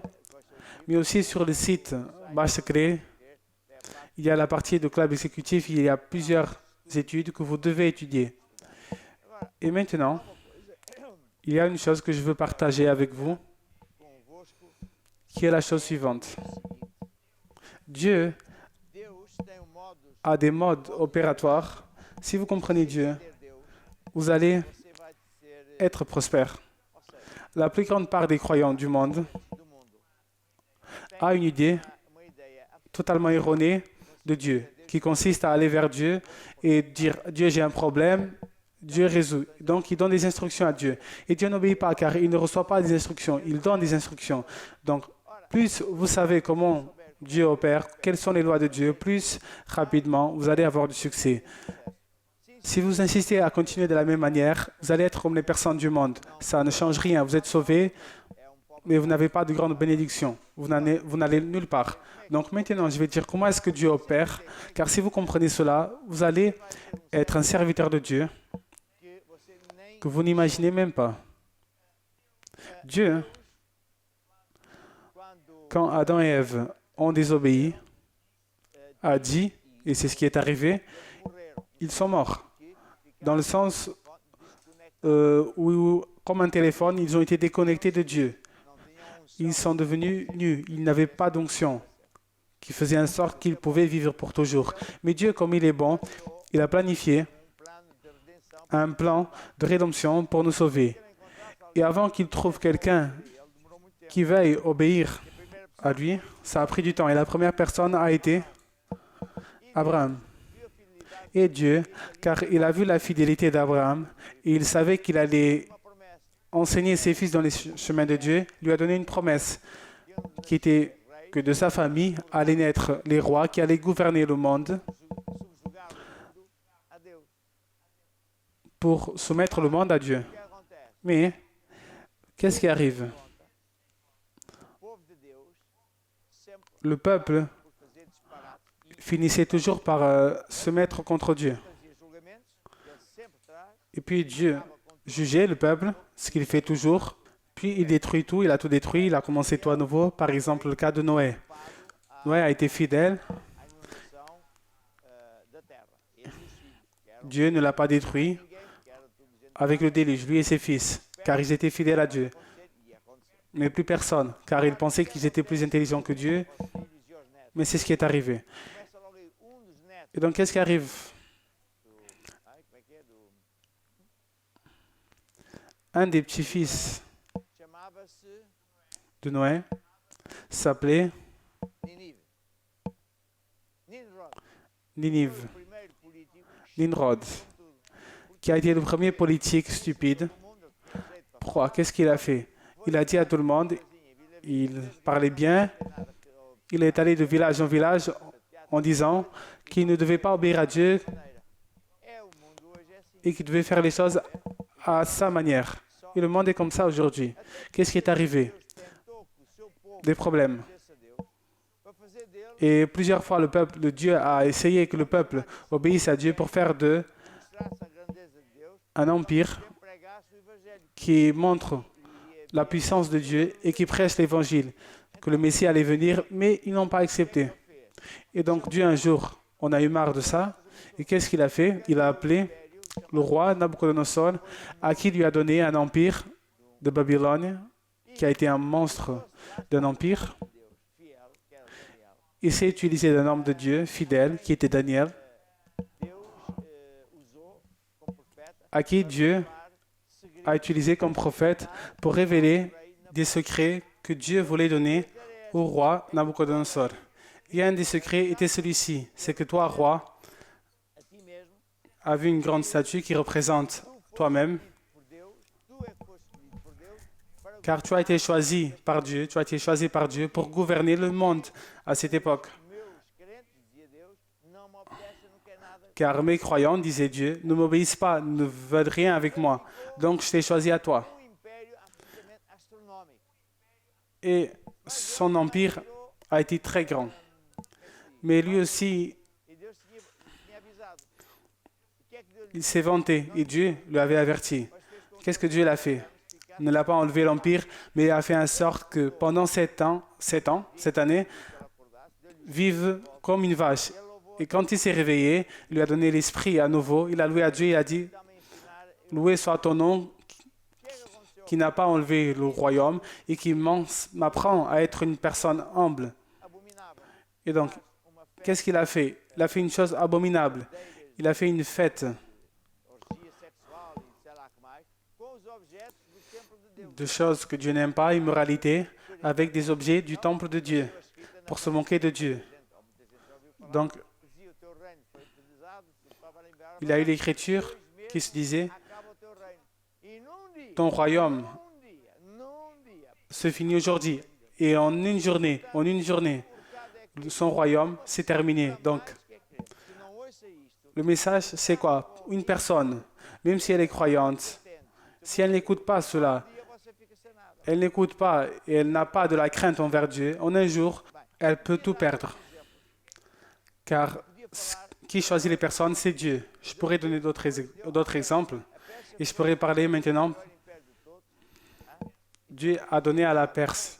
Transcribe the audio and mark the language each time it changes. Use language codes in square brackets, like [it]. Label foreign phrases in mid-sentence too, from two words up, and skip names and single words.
[fr] Mais aussi sur le site Bâche Secret, il y a la partie de club exécutif, il y a plusieurs études que vous devez étudier. Et maintenant, il y a une chose que je veux partager avec vous, [pt] convosco, [fr] qui est la chose suivante. Dieu [pt] Deus tem modos [fr] a des modes opératoires. Si vous comprenez Dieu, [pt] de Deus, [fr] vous allez [pt] você vai ser, [fr] être prospère. [pt] ou seja, [fr] La plus grande part des croyants du monde [pt] do mundo. [fr] a une idée [pt] Uma ideia [fr] totalement erronée de Dieu, qui consiste à aller vers Dieu et dire « Dieu, j'ai un problème », Dieu résout. Donc, il donne des instructions à Dieu. Et Dieu n'obéit pas car il ne reçoit pas des instructions, il donne des instructions. Donc, plus vous savez comment Dieu opère, quelles sont les lois de Dieu, plus rapidement vous allez avoir du succès. Si vous insistez à continuer de la même manière, vous allez être comme les personnes du monde. Ça ne change rien, vous êtes sauvés, mais vous n'avez pas de grande bénédiction. Vous n'allez nulle part. Donc maintenant, je vais dire comment est-ce que Dieu opère, car si vous comprenez cela, vous allez être un serviteur de Dieu [pt] que você nem que [fr] vous n'imaginez même pas. Dieu, [pt] quando [fr] quand Adam et Ève ont désobéi, a dit, et c'est ce qui est arrivé, [pt] morreram, [fr] ils sont morts. Dans le sens [pt] desconectados, [fr] où, comme un téléphone, ils ont été déconnectés de Dieu. [pt] não tinham [fr] Ils sont devenus nus. Ils n'avaient pas d'onction qui faisait en sorte qu'ils pouvaient vivre pour toujours. Mais Dieu, comme il est bon, il a planifié [pt] plano de redenção. [fr] un plan de rédemption pour nous sauver. Et avant qu'il trouve quelqu'un [pt] Ele demorou muito tempo. [fr] qui veuille obéir [pt] A primeira [fr] à lui, ça a pris du temps. Et la première personne a été Abraham. [pt] viu a fidelidade, [fr] Et Dieu, car il a vu la fidélité d'Abraham, et il savait qu'il allait [pt] uma promessa. [fr] enseigner ses fils dans les chemins de Dieu, lui a donné une promesse qui était que de sa famille allaient naître les rois qui allaient gouverner le monde [pt] Subjugar o mundo a Deus. [fr] pour soumettre le monde à Dieu. [pt] O que acontece? [fr] Mais qu'est-ce qui arrive? [pt] O povo de Deus sempre [fr] Le peuple [pt] por fazer disparates e [fr] finissait toujours par se mettre contre Dieu. [pt] fazia julgamentos, ele sempre traz, [fr] Et puis Dieu jugeait le peuple, ce qu'il fait toujours. Puis il détruit tout, il a tout détruit, il a commencé tout à nouveau. Par exemple, le cas de Noé. Noé a été fidèle, [pt] à inundação da terra. Ele e os filhos, que eram [fr] Dieu ne l'a pas détruit [pt] ninguém, que era tudo gente [fr] avec le déluge, lui et ses fils, car ils étaient fidèles à Dieu. [pt] acontecer, e ia acontecer. [fr] Mais plus personne, car ils pensaient qu'ils étaient plus intelligents que Dieu. [pt] Os filhos e os netos. [fr] Mais c'est ce qui est arrivé. [pt] Começa logo aí, dos netos [fr] Et donc, qu'est-ce qui arrive? [pt] do... Ai, como é que é? [fr] Un des petits-fils [pt] Chamava-se [fr] de Noé s'appelait Ninive. Nimrod. Ninive, [pt] Foi o primeiro político Nimrod, tudo. [fr] qui a été le premier politique stupide. [pt] No mundo, que tinha jeito para [fr] Pourquoi? Qu'est-ce qu'il a fait? Il a dit à tout le monde, il parlait bien, il est allé de village en village en disant qu'il ne devait pas obéir à Dieu [pt] É, o mundo hoje é assim. [fr] et qu'il devait faire les choses à sa manière. Et le monde est comme ça aujourd'hui. Qu'est-ce qui est arrivé? [pt] Deus tentou que o seu povo [fr] Des problèmes. [pt] obedecesse a Deus para fazer dele [fr] Et plusieurs fois, le Dieu a essayé que le peuple obéisse à Dieu pour faire d'eux [pt] mostrasse a grandeza de Deus, [fr] un empire [pt] e pregasse o evangelho. [fr] qui montre la puissance de Dieu et qui prêche l'évangile, que le Messie allait venir, mais ils n'ont pas accepté. Et donc Dieu, un jour, on a eu marre de ça. Et qu'est-ce qu'il a fait? Il a appelé le roi Nabucodonosor, à qui il lui a donné un empire de Babylone, qui a été un monstre d'un empire. [pt] Deus fiel, que era Daniel. [fr] Il s'est utilisé d'un homme de Dieu fidèle qui était Daniel, [pt] Deus usou como profeta [fr] à qui Dieu a utilisé comme prophète pour révéler des secrets que Dieu voulait donner au roi Nabucodonosor. Et un des secrets était celui-ci, c'est que toi, roi, [pt] a ti mesmo, [fr] as vu une grande statue qui représente toi-même, [pt] por Deus, tu é que foste escolhido por Deus para [fr] car tu as été choisi par Dieu, tu as été choisi par Dieu pour gouverner le monde à cette époque. [pt] meus crentes, dizia Deus, não me obedecem, não quer nada. [fr] Car mes croyants, disait Dieu, ne m'obéissent pas, ne veulent rien avec moi. Donc je t'ai choisi à toi. [pt] Império absolutamente astronómico. [fr] Et son empire a été très grand. Mais lui aussi, [pt] E Deus tinha avisado. O que é que Deus [fr] il s'est vanté et Dieu lui avait averti. Qu'est-ce que Dieu l'a fait? Il ne l'a pas enlevé l'empire, mais il a fait en sorte que pendant 7 ans, cette année, vive comme une vache. Et quand il s'est réveillé, il lui a donné l'esprit à nouveau. Il a loué à Dieu, il a dit, loué soit ton nom qui n'a pas enlevé le royaume et qui m'apprend à être une personne humble. [pt] abominava? [fr] Et donc, qu'est-ce qu'il a fait? Il a fait une chose abominable. Il a fait une fête [pt] Orgia sexual e sei lá que mais, com os objetos do templo de Deus. [fr] de choses que Dieu n'aime pas, immoralité, avec des objets du temple de Dieu, pour se moquer de Dieu. Donc, [pt] Dizia, o teu reino foi utilizado, tu estava a lembrar, [fr] il a eu l'écriture qui se disait, [pt] acaba o teu reino. E num dia, [fr] ton royaume [pt] num dia, [fr] se finit aujourd'hui. Et en une journée, son royaume s'est terminé. Donc, [pt] se não ouça isto, [fr] le message, c'est quoi? Une personne, même si elle est croyante, si elle n'écoute pas cela, [pt] dia você fica sem nada. [fr] elle n'écoute pas et elle n'a pas de la crainte envers Dieu, en un jour, elle peut tout perdre. Car qui choisit les personnes, c'est Dieu. Je pourrais donner d'autres exemples. Et je pourrais parler maintenant. Dieu a donné à la Perse.